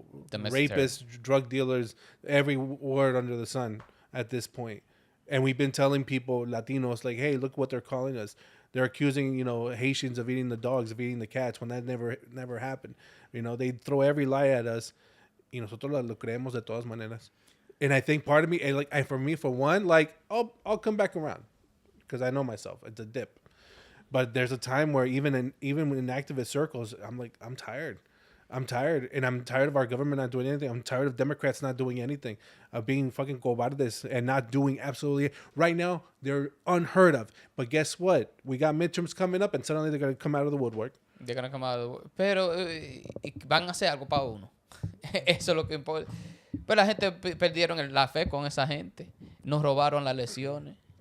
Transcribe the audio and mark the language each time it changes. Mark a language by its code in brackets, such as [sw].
[en] Domestic rapists, drug dealers, every word under the sun at this point. And we've been telling people, Latinos, like, hey, look what they're calling us. They're accusing, Haitians of eating the dogs, of eating the cats, when that never happened. They throw every lie at us. [es] Nosotros lo creemos de todas maneras. [en] And I think part of me, for me, for one, like, I'll come back around because I know myself. It's a dip. But there's a time where even in activist circles, I'm like, I'm tired. And I'm tired of our government not doing anything. I'm tired of Democrats not doing anything, of being fucking [es] cobardes [en] and not doing absolutely. Right now, they're unheard of. But guess what? We got midterms coming up, and suddenly they're going to come out of the woodwork. They're going to come out of the woodwork. [es] Pero van a hacer algo para uno. Eso es lo que importa. Pero la gente perdieron la fe con esa gente. Nos robaron las lesiones.